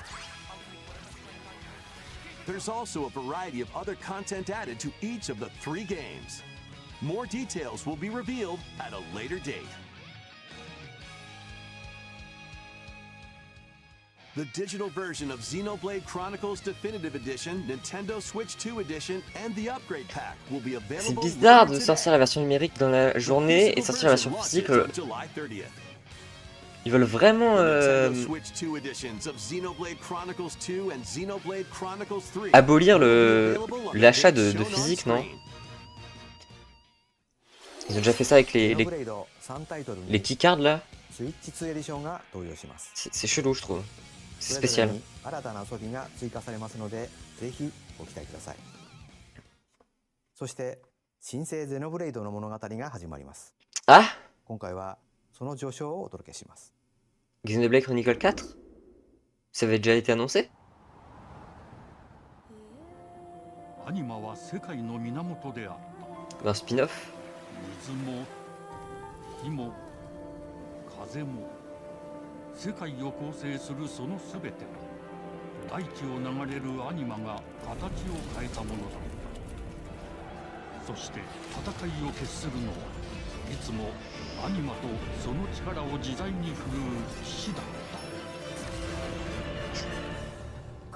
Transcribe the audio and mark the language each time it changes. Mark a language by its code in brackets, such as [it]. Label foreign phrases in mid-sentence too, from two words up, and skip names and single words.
[en] There's also a variety of other content added to each of the 3 games. More details will be revealed at a later date. The digital version of Xenoblade Chronicles Definitive Edition, Nintendo Switch 2 Edition, and the Upgrade Pack will be [fr] C'est [en] available [fr] bizarre de [en] later [fr] sortir [en] today. [fr] la version numérique dans la [en] The [fr] journée et [en] physical [fr] sortir la version [en] version [fr] physique. [en] launches on July 30th. [fr] Ils veulent vraiment [en] Nintendo Switch 2 editions of Xenoblade Chronicles 2 and Xenoblade Chronicles 3 [fr] abolir [en] will be [fr] le [en] available on the [fr] l'achat [en] date [fr] de [en] shown on [fr] physique, non? [en] screen. [fr] Ils ont déjà fait ça avec [ja] ゼノブレイド3タイトル [fr] les [ja] に [fr] keycards là. [ja] スイッチ2エディションが登場します。 [fr] C'est chelou, je trouve. C'est [ja] それぞれ [fr] spécial. [ja] に新たな遊びが追加されますので、ぜひご期待ください。そして新生ゼノブレイドの物語が始まります。 Ah! 今回はその序章をお届けします。 [fr] Xenoblade Chronicle 4? Ça avait déjà été annoncé? [ja] アニマは世界の源であった。 [fr] Un spin-off? [ja] 水も火も風も世界を構成するそのすべては大地を流れるアニマが形を変えたものだった。そして戦いを決するのはいつもアニマとその力を自在に振るう騎士だった。